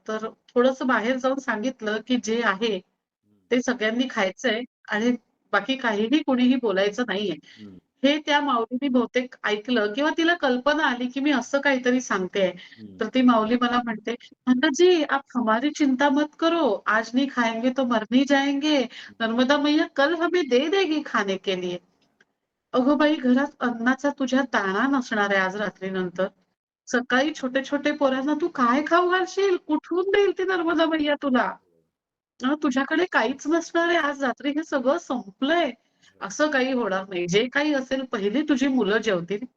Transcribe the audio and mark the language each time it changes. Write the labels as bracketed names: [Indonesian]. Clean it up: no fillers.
[Marathi] तर थोडंसं बाहेर जाऊन सांगितलं, की जे आहे ते सगळ्यांनी खायचंय आणि बाकी काहीही कुणीही बोलायचं नाहीये. हं, हे त्या माऊलीनी बहुतेक ऐकलं किंवा तिला कल्पना आली, की मी असं काहीतरी सांगतेय. हं. तर ती माऊली मला म्हणते, [Hindi] "माताजी आप हमारी चिंता मत करो. आज नहीं खाएँगे तो मर नहीं जाएँगे. नर्मदा मैया कल हमें दे देगी खाने के लिए." [Marathi] अगं बाई, घरात अन्नाचा तुझ्या दाणा नसणार आहे आज रात्रीनंतर. सकाळी छोटे-छोटे पोरांना तू काय खाऊ घालशील? कुठून देईल ती नर्मदा मैया तुला? तुझ्याकडे काहीच नसणार आहे. आज रात्री हे सगळं संपलंय. असं काही होणार नाही. जे काही असेल पहिली तुझी मुलं जेवतील,